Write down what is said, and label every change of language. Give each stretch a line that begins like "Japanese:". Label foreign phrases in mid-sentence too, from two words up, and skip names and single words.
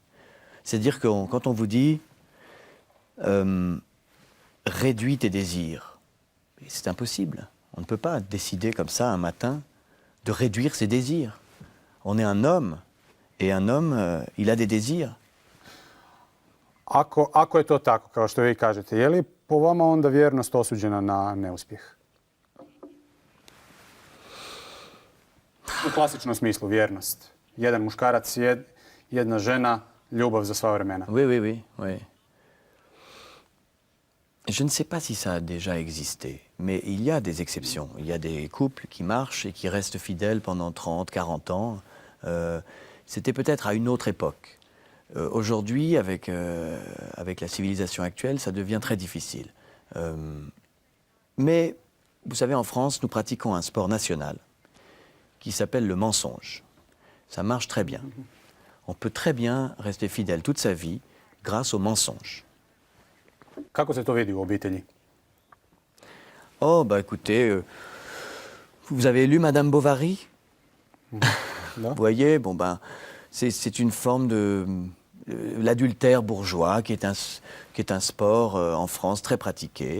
French: C'est-à-dire que quand on vous dit réduis tes désirs, c'est impossible. On ne peut pas décider comme ça un matin de réduire ses désirs. On est un homme, et un homme, il a des désirs.
Croatian: Ako je to tako, kao što vi kažete, je li po vama onda vjernost osuđena na neuspjeh? U klasičnom smislu vjernost. Jedan muškarac, jedna žena, ljubav za sva vremena.
French: Oui. Je ne sais pas si ça a déjà existé, mais il y a des exceptions. Il y a des couples qui marchent et qui restent fidèles pendant 30, 40 ans. C'était peut-être à une autre époque. Aujourd'hui, avec la civilisation actuelle, ça devient très difficile. Mais, vous savez, en France, nous pratiquons un sport national qui s'appelle le mensonge. Ça marche très bien. On peut très bien rester fidèle toute sa vie grâce au mensonge.
Croatian: Kako se to vidi u obitelji?
French: Oh, bah écoutez, vous avez lu Madame Bovary? Vous voyez, bon ben, c'est une forme de l'adultère bourgeois qui est un sport en France très pratiqué.